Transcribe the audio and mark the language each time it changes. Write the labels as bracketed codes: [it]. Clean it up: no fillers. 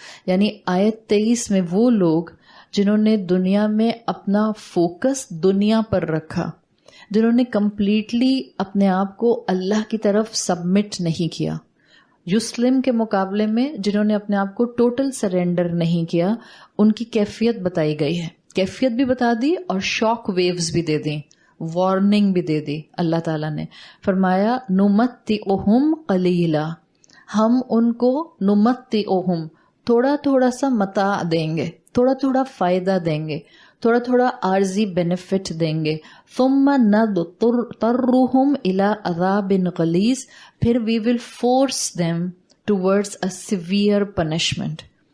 [ur] یعنی آیت 23 میں وہ لوگ جنہوں نے دنیا میں اپنا فوکس دنیا پر رکھا، جنہوں نے کمپلیٹلی اپنے آپ کو اللہ کی طرف سبمٹ نہیں کیا. یسلم کے مقابلے میں جنہوں نے اپنے آپ کو ٹوٹل سرینڈر نہیں کیا، ان کی کیفیت بتائی گئی ہے. کیفیت بھی بتا دی اور شاک ویوز بھی دے دیں، وارننگ بھی دے دی. اللہ تعالیٰ نے فرمایا [ar] نمتعہم قلیلا، [ur] ہم ان کو نمتعہم تھوڑا تھوڑا سا متاع دیں گے، تھوڑا تھوڑا فائدہ دیں گے، تھوڑا تھوڑا عارضی بینیفٹ دیں گے. [ar] ثم نضطرہم الی عذاب غلیظ، [ur] پھر [en] We will force them towards a severe punishment.